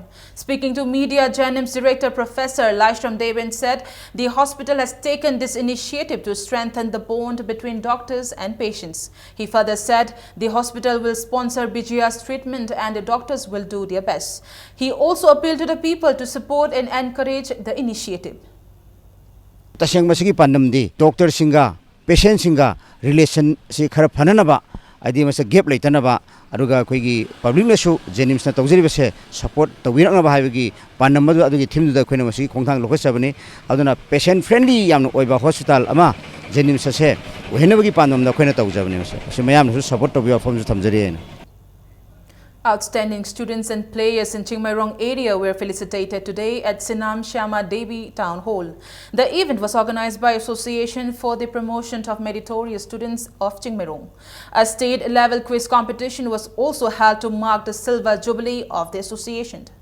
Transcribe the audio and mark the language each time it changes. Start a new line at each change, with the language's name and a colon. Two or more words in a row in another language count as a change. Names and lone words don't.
English: Speaking to media, JNIMS Director Professor Laishram Devan said the hospital has taken this initiative to strengthen the bond between doctors and patients. He further said the hospital will sponsor Bijia's treatment and the doctors will do their best. He also appealed to the people to support and encourage the initiative.
Manipuri: Taseng masigi pandam di doctor singa patient singa relation si khara phananaba adi masa gap leitanaba aduga koigi public lesu JNIMS na tawjiri se support tawirang ba haibagi pandam madu adugi thim du khoina masigi khongthang lokasabani aduna
English: patient friendly
Manipuri: yamna oiba hospital ama JNIMS se ohenabagi pandam da khoina tawjabani se mayam su support tawiya form su thamjari.
English: Outstanding students and players in Chingmairong area were felicitated today at Sinam Shyama Devi Town Hall. The event was organized by Association for the Promotion of Meritorious Students of Chingmairong. A state-level quiz competition was also held to mark the silver jubilee of the association.